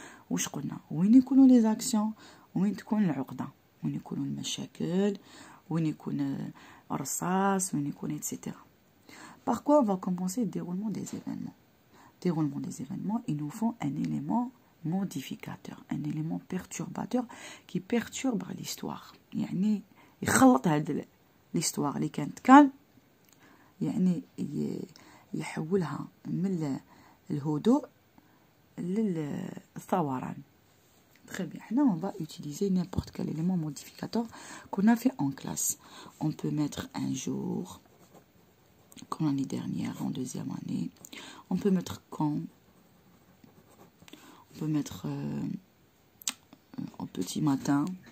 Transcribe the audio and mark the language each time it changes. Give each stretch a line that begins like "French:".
Arabic: وش قلنا؟ وين يكونوا
French: les actions؟
Arabic: وين تكون العقدة؟ وين يكونوا المشاكل؟ وين يكون الرصاص؟ وين يكون etc.
French: Par quoi on va commencer le déroulement des événements? Déroulement des événements, il nous faut un élément modificateur, un élément perturbateur qui perturbe l'histoire.
Arabic: يعني يخلط هاد l'histoire اللي كانت كان يعني يحولها من الهدوء للثوران.
French: Très bien. Là, on va utiliser n'importe quel élément modificateur qu'on a fait en classe. On peut mettre un jour, comme l'année dernière, en deuxième année. On peut mettre quand. On peut mettre au petit matin.